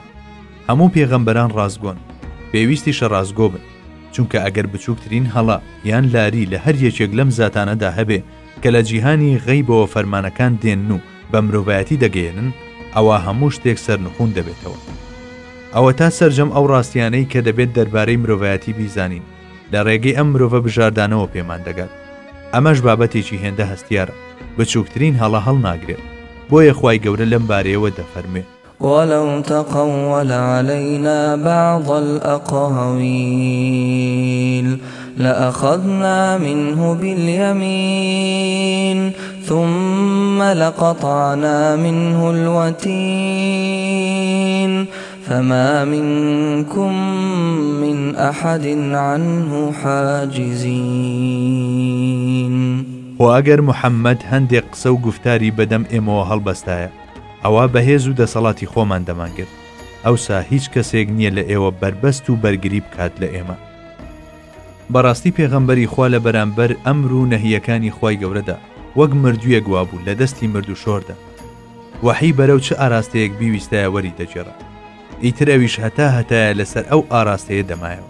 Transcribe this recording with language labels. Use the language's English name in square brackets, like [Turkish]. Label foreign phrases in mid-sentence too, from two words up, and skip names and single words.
[Central Kurdish] هەموو پێغەمبەران ڕازگۆن، پێویستیشە ڕازگۆ بن، چونکە ئەگەر بچووکترین هەڵا یان لاری لە هەر یەکێک لەم زاتانەدا هەبێ کە لە جیهانی غەیبەوە فەرمانەکان دێن و بە مرۆڤایەتی دەگەێنن، ئەوە هەموو شتێک سەرنخوون دەبێتەوە. ئەوە تا سەرجەم ئەو ڕاستیانەی کە دەبێت دەربارەی مرۆڤایەتی بیزانین لە ڕێگەی ئەم مرۆڤە بژاردانەوە پێمان دەگات. ئەمەش بابەتێکی هێندە هەستیارە، بچووکترین هەڵە هەڵ ناگرێت. بۆیە خوای گەورە لەم بارەیەوە دەفەرمێ [Arabic] ولو تقول علينا بعض الأقاويل لأخذنا منه باليمين ثم لقطعنا منه الوتين فما منكم من أحد عنه حاجزين. [Central Kurdish] وأجر محمد هندق قسە و گفتاری بەدەم ئێمەوە هەڵبەستایە ئەوە بەهێز و دەسەڵاتی خۆمان دەمانگرت ئەوسا هیچ کەسێک نییە لە ئێوە بربەست و بەرگری بکات لە ئێمە. بەڕاستی پێغەمبەری خوا لە بەرامبەر ئەمر و نەهیەکانی خوای گەورەدا وەک مردوویە گوابوو لە دەستی مرد و شۆردا وحی بەرەو چه ئاراستەیەک بیویستایە وەری دەجێڕا ئیتر ئەویش هەتایە لەسەر ئەو ئاراستەیە دەمایەوە.